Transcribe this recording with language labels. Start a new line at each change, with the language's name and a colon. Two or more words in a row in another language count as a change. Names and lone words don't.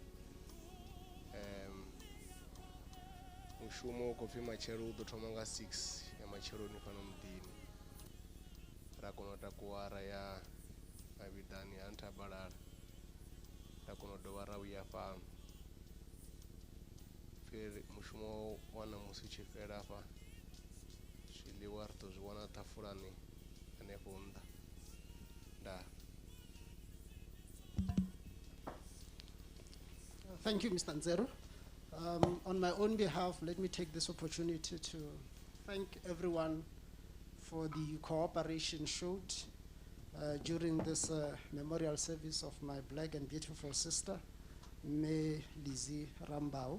Venda: Mushumo u khou pfhi matshelo u ḓo thoma nga 6 ya matsheloni fhano muḓini ra kona u takuwa ra ya mavhidani ha Nthabalala ra kona u dovha ra vhuya fhano mushumo wa ṋamusi tshi fhela afha zwiḽiwa ri ḓo zwi wana ṱhafulani hanefho nnḓa ndaa.
English: Thank you, Mr. Nzeru. On my own behalf, let me take this opportunity to thank everyone for the cooperation showed during this memorial service of my black and beautiful sister, Lizzy Rambau.